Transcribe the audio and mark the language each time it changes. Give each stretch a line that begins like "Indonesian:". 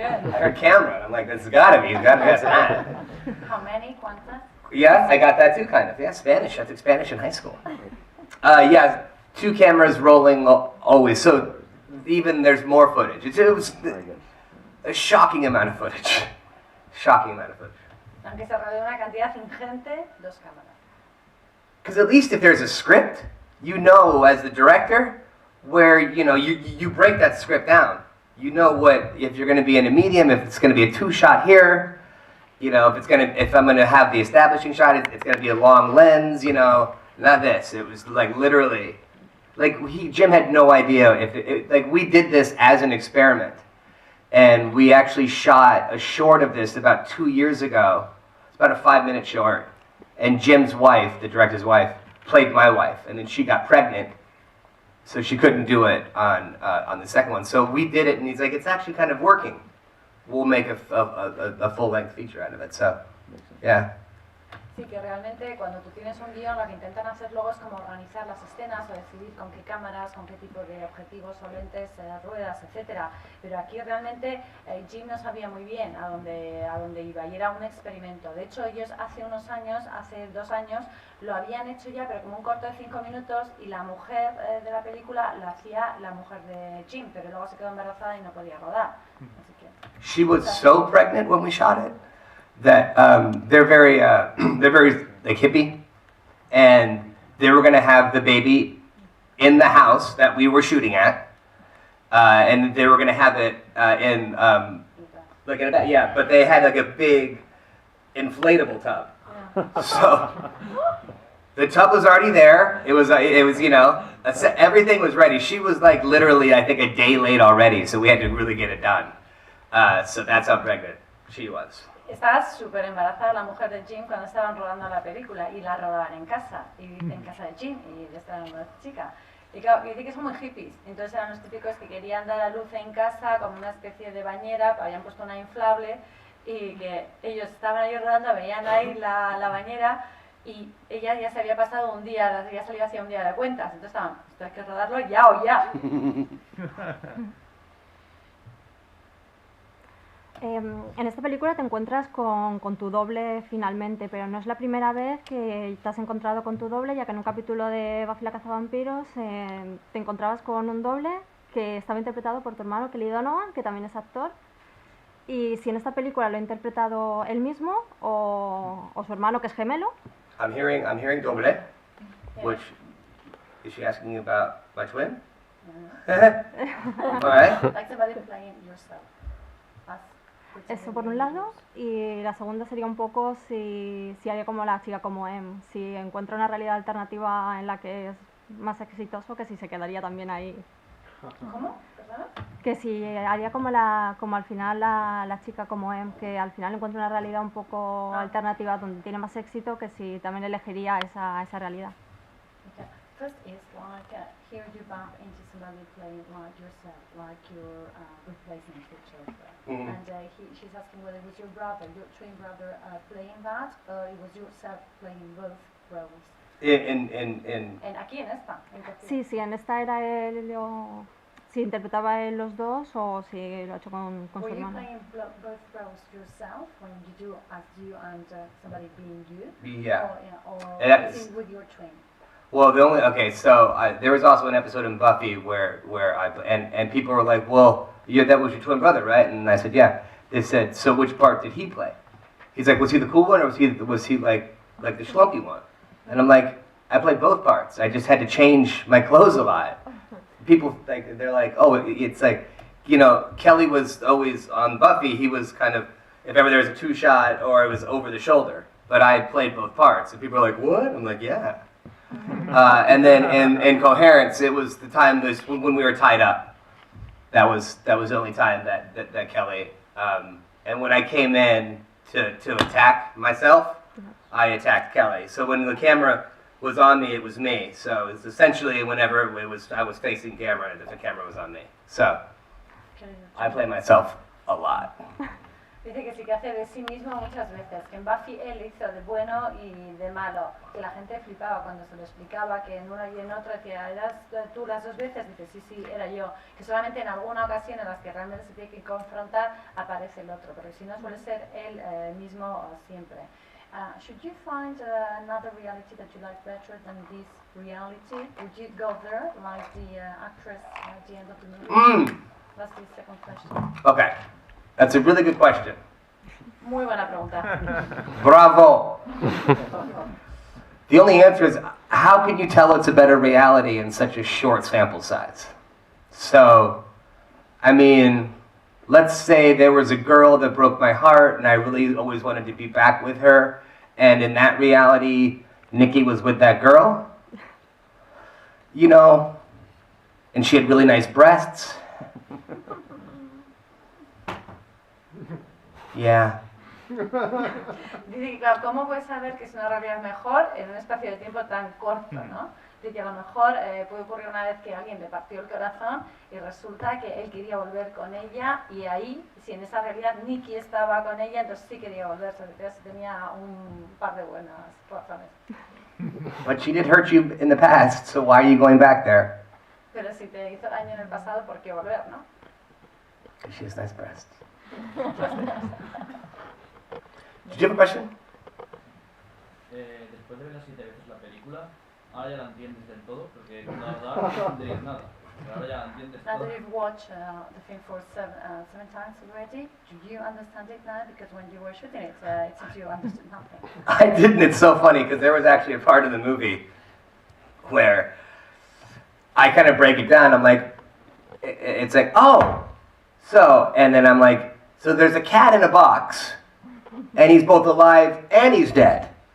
English: I heard camera, and I'm like, it's gotta be. It's gotta be that. How many?
Spanish: ¿Cuántas?
English: Yeah, I got that too, kind of. Yeah, Spanish. I took Spanish in high school. Yeah, 2 cameras rolling always. So even there's more footage. It was a shocking amount of footage. Shocking amount of footage.
Spanish: Aunque se rodea una cantidad ingente, 2 cámaras.
English: Because at least if there's a script, you know as the director where you break that script down. You know what, if you're going to be in a medium, if it's going to be a 2-shot here, if I'm going to have the establishing shot, it's going to be a long lens, not this. It was like literally, like Jim had no idea like we did this as an experiment, and we actually shot a short of this about 2 years ago. It's about a 5-minute short, and Jim's wife, the director's wife, played my wife, and then she got pregnant. So she couldn't do it on the second one. So we did it, and he's like, it's actually kind of working. We'll make a full-length feature out of it. So, yeah.
Spanish: Sí, que realmente cuando tú tienes un guión lo que intentan hacer luego es como organizar las escenas o decidir con qué cámaras, con qué tipo de objetivos o lentes, ruedas, etcétera. Pero aquí realmente Jim no sabía muy bien a dónde iba y era un experimento. De hecho ellos hace 2 años, lo habían hecho ya, pero como un corto de 5 minutos y la mujer de la película la hacía la mujer de Jim, pero luego se quedó embarazada y no podía rodar. Así que,
English: She was so pregnant when we shot it that they're very like hippie, and they were going to have the baby in the house that we were shooting at, and they were going to have it in like in a bed, yeah, but they had like a big inflatable tub. yeah. So the tub was already there. It was everything was ready. She was like literally I think a day late already, so we had to really get it done. So that's how pregnant she was.
Spanish: Estaba súper embarazada la mujer de Jim cuando estaban rodando la película y la rodaban en casa de Jim y esta era una chica. Y claro, que dice que son muy hippies, entonces eran los típicos que querían dar a luz en casa como una especie de bañera, habían puesto una inflable y que ellos estaban ahí rodando, veían ahí la bañera y ella ya se había pasado un día, ya salido hacía un día de cuentas, entonces estaban, esto hay que rodarlo ya o ya. En esta película te encuentras con tu doble finalmente, pero no es la primera vez que te has encontrado con tu doble, ya que en un capítulo de Buffy la cazavampiros te encontrabas con un doble que estaba interpretado por tu hermano Kelly Donovan, que también es actor. Y si en esta película lo ha interpretado él mismo o su hermano, que es gemelo.
English: I'm hearing doble, which is she asking you about my twin? All right. Like somebody playing yourself. Us.
Spanish: Eso por un lado, y la segunda sería un poco si haría como la chica como M, si encuentra una realidad alternativa en la que es más exitoso, que si se quedaría también ahí. ¿Cómo? ¿Perdona? Que si haría como al final la chica como M, que al final encuentra una realidad un poco alternativa donde tiene más éxito, que si también elegiría esa realidad.
English: Okay. First is like here you bump into somebody playing like yourself, like your replacement picture. Mhm. And she's asking whether it was your brother, your twin brother, playing that, or it was yourself playing both roles.
Spanish: Aquí en esta. Sí, en esta era él, si interpretaba él los dos o si lo ha hecho con su
English: Were you
Spanish: hermano.
English: playing both roles yourself when you do as you and somebody being you? Yeah. Or Yeah, is it with your twin? Well, there was also an episode in Buffy where and people were like, well, that was your twin brother, right? And I said, yeah. They said, so which part did he play? He's like, was he the cool one or was he like the schlumpy one? And I'm like, I played both parts. I just had to change my clothes a lot. People they're like, oh, it's like, Kelly was always on Buffy. He was kind of, if ever there was a two shot or it was over the shoulder. But I played both parts, and people are like, what? I'm like, yeah. And then in Coherence, it was the time when we were tied up. That was the only time that Kelly. And when I came in to attack myself, I attacked Kelly. So when the camera was on me, it was me. So it's essentially whenever I was facing camera, the camera was on me. So I play myself a lot.
Spanish: Dice que sí que hace de sí mismo muchas veces, que en Buffy él hizo de bueno y de malo, que la gente flipaba cuando se lo explicaba, que en una y en otra decía, ¿eras tú las dos veces? Dice, sí, era yo, que solamente en alguna ocasión en las que realmente se tiene que confrontar aparece el otro, pero si no suele ser él mismo siempre.
English: Should you find another reality that you like better than this reality? Would you go there, like the actress at the end of the movie? That's the second question. Okay, that's a really good question.
Spanish: Muy buena pregunta. Bravo.
English: The only answer is, how can you tell it's a better reality in such a short sample size? So, I mean, let's say there was a girl that broke my heart and I really always wanted to be back with her, and in that reality, Nikki was with that girl, and she had really nice breasts. Yeah.
Spanish: Dice que, claro, ¿cómo puedes saber que es una realidad mejor en un espacio de tiempo tan corto, no? Dice que a lo mejor puede ocurrir una vez que alguien le partió el corazón y resulta que él quería volver con ella, y ahí, si en esa realidad Nikki estaba con ella, entonces sí quería volver, tenía un par de buenas razones.
English: But she did hurt you in the past, so why are you going back there?
Spanish: Pero si te hizo daño en el pasado, ¿por qué volver, no?
English: She has nice breasts. Did you have a question?
Spanish: Después de ver las 7 veces la película, ahora ya la entiendes del todo, porque la verdad no entenderías nada. Pero ahora ya la entiendes
English: Now
Spanish: todo.
English: that you've watched the film for seven times already, do you understand it now? Because when you were shooting it, it seems you understood nothing. I didn't. It's so funny because there was actually a part of the movie where I kind of break it down. I'm like, it's like, oh, so, and then I'm like, so there's a cat in a box, and he's both alive and he's dead.